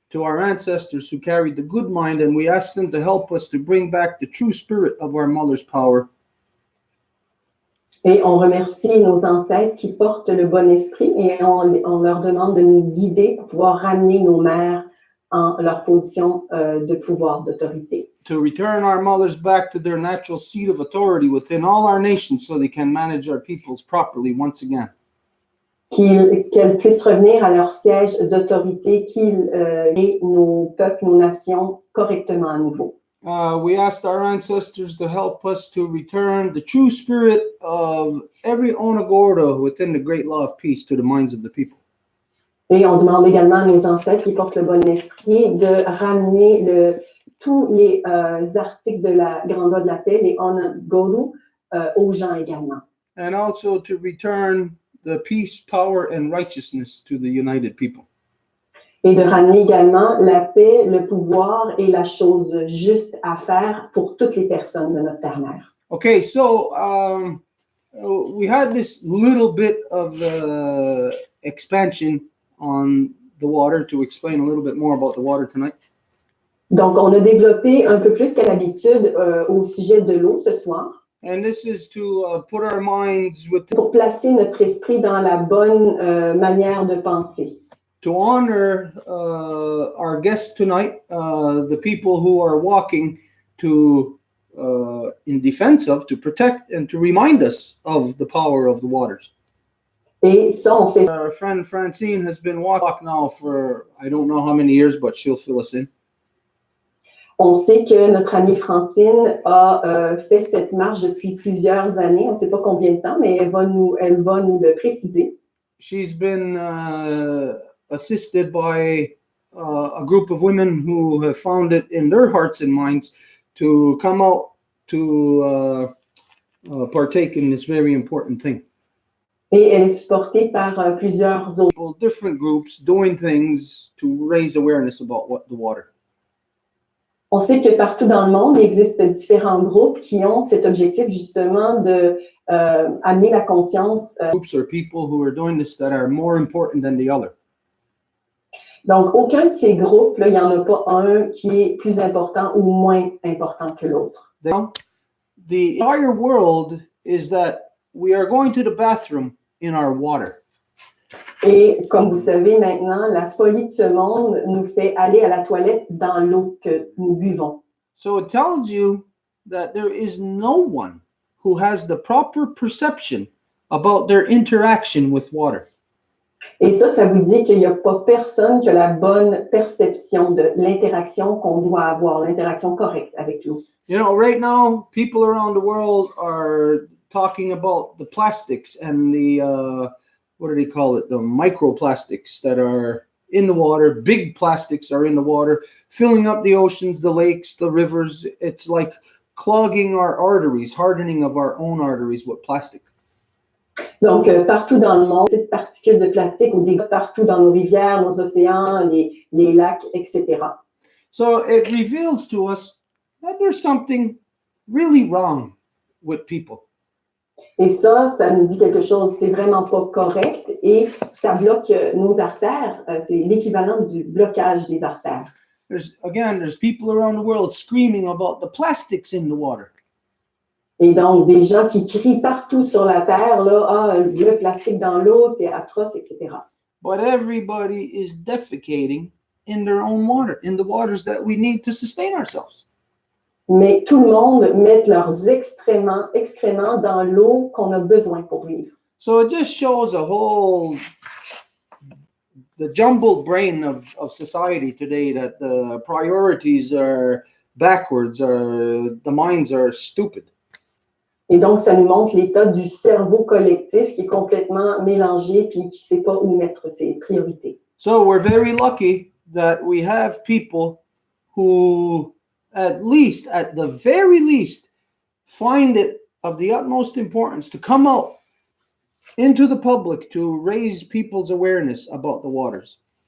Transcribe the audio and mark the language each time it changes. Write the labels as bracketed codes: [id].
[en] To our ancestors who carried the good mind, and we ask them to help us to bring back the true spirit of our mother's power. [fr] Et on remercie nos ancêtres qui portent le bon esprit et on leur demande de nous guider pour pouvoir ramener nos mères en leur position de pouvoir, d'autorité. [en] To return our mothers back to their natural seat of authority within all our nations so they can manage our peoples properly once again. [fr] Qu'elles puissent revenir à leur siège d'autorité, qu'ils aient nos peuples, nos nations correctement à nouveau. [en] We asked our ancestors to help us to return the true spirit of every onagorda within the great law of peace to the minds of the people. [fr] Et on demande également à nos ancêtres qui portent le bon esprit de ramener tous les articles de la grande loi de la paix, les onagorus, aux gens également. [en] And also to return the peace, power, and righteousness to the united people. [fr] Et de ramener également la paix, le pouvoir et la chose juste à faire pour toutes les personnes de notre terre-mère. [en] Okay, so we had this little bit of expansion on the water to explain a little bit more about the water tonight. [fr] Donc, on a développé un peu plus qu'à l'habitude au sujet de l'eau ce soir. [en] And this is to put our minds with, [fr] Pour placer notre esprit dans la bonne manière de penser. [en] to honor our guests tonight, the people who are walking to in defense of, to protect and to remind us of the power of the waters. [fr] Et ça, on fait. [en] Our friend Francine has been walking now for I don't know how many years, but she'll fill us in. [fr] On sait que notre amie Francine a fait cette marche depuis plusieurs années. On ne sait pas combien de temps, mais elle va nous le préciser. [en] She's been assisted by a group of women who have found it in their hearts and minds to come out to partake in this very important thing. [fr] Et elle est supportée par plusieurs autres. [en] Different groups doing things to raise awareness about the water. [fr] On sait que partout dans le monde, il existe différents groupes qui ont cet objectif justement de amener la conscience. [en] Groups or people who are doing this that are more important than the other. [fr] Donc, aucun de ces groupes, là, il n'y en a pas un qui est plus important ou moins important que l'autre. [en] The entire world is that we are going to the bathroom in our water. [fr] Et comme vous savez maintenant, la folie de ce monde nous fait aller à la toilette dans l'eau que nous buvons. [en] So it tells you that there is no one who has the proper perception about their interaction with water. [fr] Et ça vous dit qu'il n'y a pas personne qui a la bonne perception de l'interaction qu'on doit avoir, l'interaction correcte avec l'eau. [en] You know, right now, people around the world are talking about the plastics and the, what do they call it? The microplastics that are in the water. Big plastics are in the water, filling up the oceans, the lakes, the rivers. It's like clogging our arteries, hardening of our own arteries with plastic. [fr] Donc, partout dans le monde, ces particules de plastique ou des partout dans nos rivières, nos océans, les lacs, etc. [en] So it reveals to us that there's something really wrong with people. [fr] Et ça nous dit quelque chose, c'est vraiment pas correct et ça bloque nos artères. C'est l'équivalent du blocage des artères. [en] There's people around the world screaming about the plastics in the water. [fr] Et donc, des gens qui crient partout sur la terre, là, le plastique dans l'eau, c'est atroce, etc. [en] But everybody is defecating in their own water, in the waters that we need to sustain ourselves. [fr] Mais tout le monde met leurs excréments dans l'eau qu'on a besoin pour vivre. [en] So it just shows the jumbled brain of society today, that the priorities are backwards, or the minds are stupid. [fr] Et donc, ça nous montre l'état du cerveau collectif qui est complètement mélangé puis qui ne sait pas où mettre ses priorités. [en] So we're very lucky that we have people who, at the very least, find it of the utmost importance to come out into the public to raise people's awareness about the waters.